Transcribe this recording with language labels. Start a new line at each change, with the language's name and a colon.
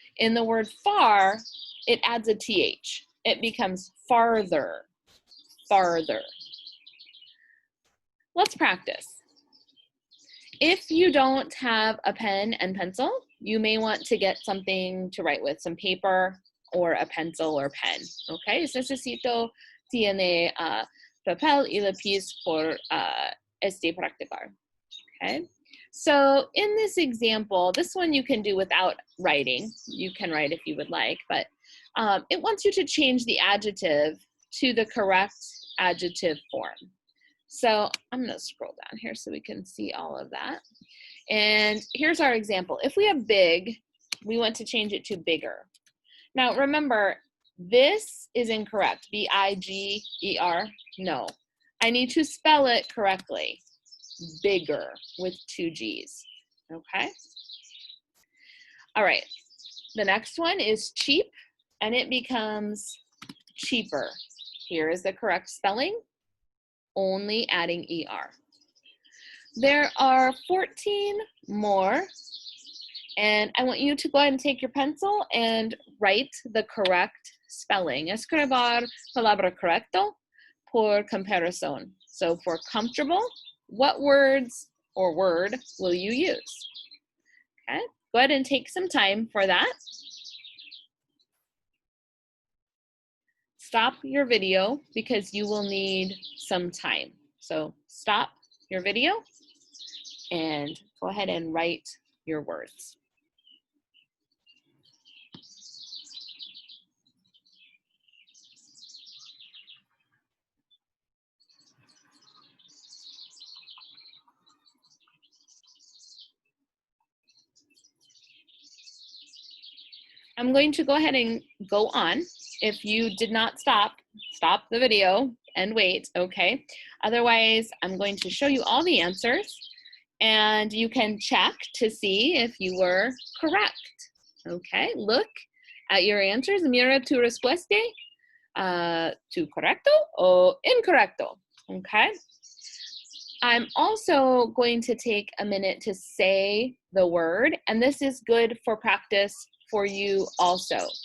English: In the word far, it adds a th. It becomes farther, farther. Let's practice. If you don't have a pen and pencil, you may want to get something to write with, some paper or a pencil or pen.
Spanish: Okay, necesito tiene papel y lápiz por este practicar.
English: Okay, so in this example, this one you can do without writing. You can write if you would like, but it wants you to change the adjective to the correct adjective form. So I'm going to scroll down here so we can see all of that. And here's our example. If we have big, we want to change it to bigger. Now remember, this is incorrect. B-I-G-E-R, no. I need to spell it correctly. Bigger with 2 G's, okay? All right, the next one is cheap, and it becomes cheaper. Here is the correct spelling, only adding ER. There are 14 more, and I want you to go ahead and take your pencil and write the correct spelling.
Spanish: Escribir palabra correcto por comparación.
English: So for comfortable, what words or word will you use? Okay, go ahead and take some time for that. Stop your video because you will need some time. So stop your video and go ahead and write your words. I'm going to go ahead and go on. If you did not stop, stop the video and wait, okay? Otherwise, I'm going to show you all the answers and you can check to see if you were correct, okay? Look at your answers.
Spanish: Mira tu respuesta, tu correcto o incorrecto, okay?
English: I'm also going to take a minute to say the word, and this is good for practice for you also.